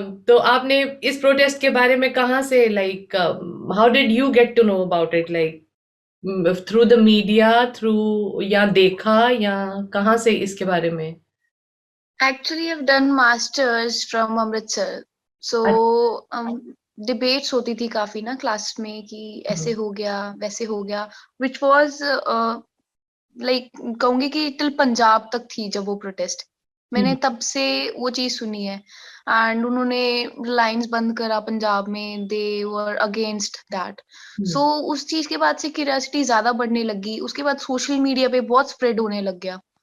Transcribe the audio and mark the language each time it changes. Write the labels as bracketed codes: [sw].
[hi] तो आपने इस प्रोटेस्ट के बारे में कहाँ से [en] like how did you get to know about it like through the media through [hi] या देखा या कहाँ से इसके बारे में [en] Actually, I've done masters from Amritsar. So, [hi] debates होती थी काफी ना क्लास में कि ऐसे हो गया, वैसे हो गया, [en] which was like [hi] कहूंगी कि टिल पंजाब तक थी जब वो प्रोटेस्ट मैंने तब से वो चीज सुनी है एंड उन्होंने लाइंस बंद करा पंजाब में [en] they were against that so [hi] उस चीज के बाद से क्यूरियोसिटी ज्यादा बढ़ने लगी उसके बाद सोशल मीडिया पे बहुत स्प्रेड होने लग गया